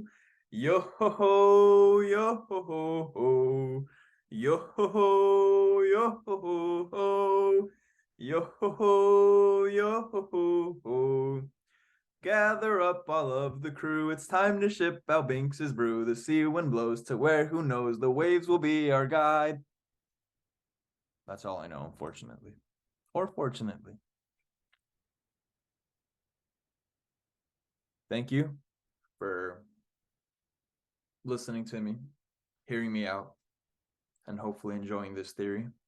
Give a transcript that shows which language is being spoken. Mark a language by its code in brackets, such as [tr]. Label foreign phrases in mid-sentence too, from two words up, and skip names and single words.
[en] yo ho ho, yo ho ho ho, yo ho ho, yo ho ho ho, yo ho ho, yo ho ho ho. Gather up all of the crew, it's time to ship out Binks's brew. The sea wind blows to where, who knows, the waves will be our guide. That's all I know, unfortunately. Or fortunately. Thank you for listening to me, hearing me out, and hopefully enjoying this theory.